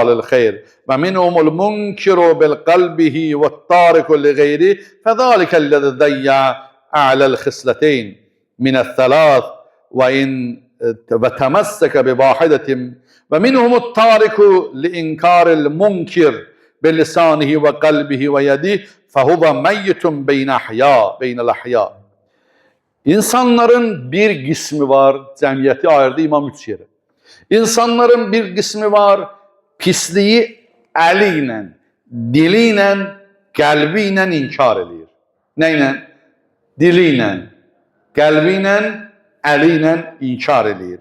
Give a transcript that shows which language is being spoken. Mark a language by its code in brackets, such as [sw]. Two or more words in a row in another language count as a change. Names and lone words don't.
[ar] الْخَيْرِ وَمِنْهُمُ الْمُنْكِرُ بِقَلْبِهِ وَالتَّارِكُ لِغَيْرِهِ فَذَلِكَ الَّذِي ضَيَّعَ أعلى الخصلتين من الثلاث وإن وتمسك بواحدة ومنهم التارك لإنكار المنكر بلسانه وقلبه ويده فهو ميت بين الأحياء. [az] İnsanların bir qismi var, cəmiyyəti ayırdı İmam üç yerə. İnsanların bir qismi var, pisliyi əli ilə, dili ilə, qəlbi ilə inkar edir. Nə ilə? Dili ilə, qəlbi ilə, əli ilə inkar edir.